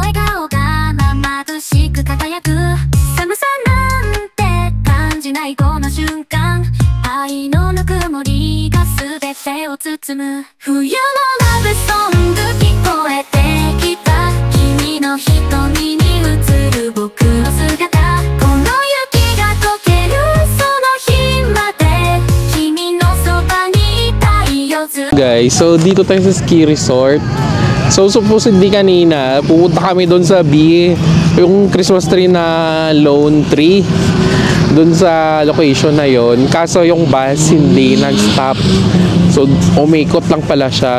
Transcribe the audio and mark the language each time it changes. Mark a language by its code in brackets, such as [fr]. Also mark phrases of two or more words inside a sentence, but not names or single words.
[ja] 笑顔が眩しく輝く寒さなんて感じないこの瞬間愛のぬくもりが全てを包む冬のラブソング聞こえてきた君の瞳に映る僕の姿この雪が溶けるその日まで君のそばにいたいよずっと [tl] Guys, so dito tayo sa ski resort. So supposedly kanina pupunta kami doon sa B, yung [en] Christmas tree [tl] na [en] lone tree [tl] doon sa location na yon. Kaso yung bus hindi nag-stop. So umikot lang pala siya.